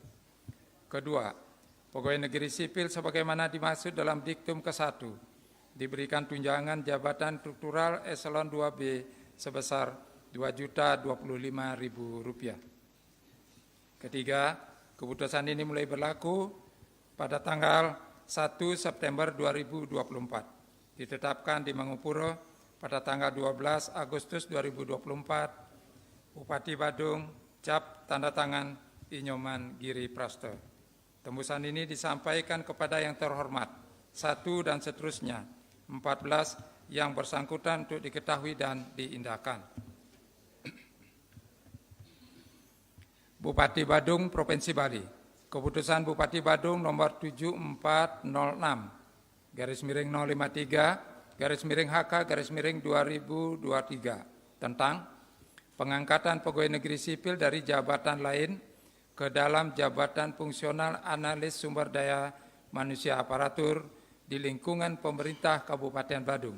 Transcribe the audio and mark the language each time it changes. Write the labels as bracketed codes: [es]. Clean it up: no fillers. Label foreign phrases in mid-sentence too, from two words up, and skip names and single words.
[id] Kedua, pegawai negeri sipil sebagaimana dimaksud dalam diktum ke-1 diberikan tunjangan jabatan struktural eselon 2B sebesar Rp2.025.000. Ketiga, keputusan ini mulai berlaku pada tanggal 1 September 2024. Ditetapkan di Mangupuro pada tanggal 12 Agustus 2024. Bupati Badung cap tanda tangan Inyoman Giri Praste. Tembusan ini disampaikan kepada yang terhormat 1 dan seterusnya, 14 yang bersangkutan untuk diketahui dan diindahkan. Bupati Badung, Provinsi Bali. Keputusan Bupati Badung nomor 7406/053 HK-2023 tentang pengangkatan pegawai negeri sipil dari jabatan lain ke dalam jabatan fungsional analis sumber daya manusia aparatur di lingkungan pemerintah Kabupaten Badung.